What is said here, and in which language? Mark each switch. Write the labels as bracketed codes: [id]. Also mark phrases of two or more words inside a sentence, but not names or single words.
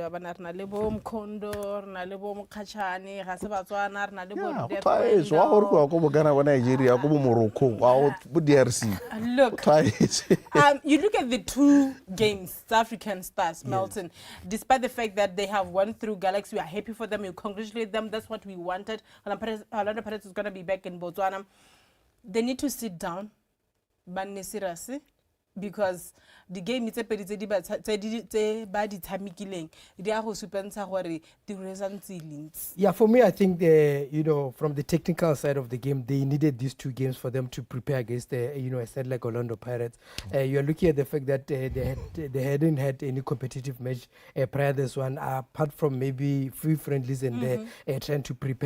[en] We Look, you look at the two games, South African Stars, Melton, despite the fact that they have won through Galaxy, we are happy for them, we congratulate them, that's what we wanted. Orlando Pirates is going to be back in Botswana. They need to sit down, because the game [tn] tse pedi tse ba di tshamekileng di a go supentsha gore di [en] results links. Yeah, for me, I think from the technical side of the game, they needed these 2 games for them to prepare against a side like Orlando Pirates. You're looking at the fact that they hadn't had any competitive match prior to this one, apart from maybe free friendlies and they're trying to prepare.